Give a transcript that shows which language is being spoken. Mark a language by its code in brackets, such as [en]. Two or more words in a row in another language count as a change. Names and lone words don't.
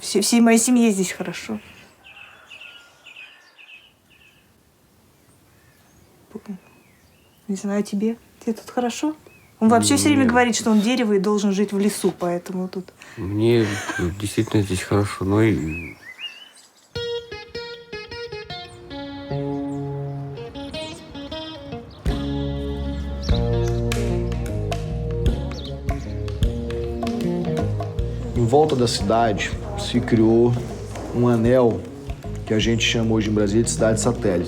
[ru] Всей моей семье здесь хорошо. Не знаю, а тебе? Тебе тут хорошо? Он вообще все время говорит, что он дерево и должен жить в лесу, поэтому тут... Мне действительно здесь хорошо, но и... [pt] Em volta da cidade se criou anel que a gente chama hoje em Brasília de cidade satélite.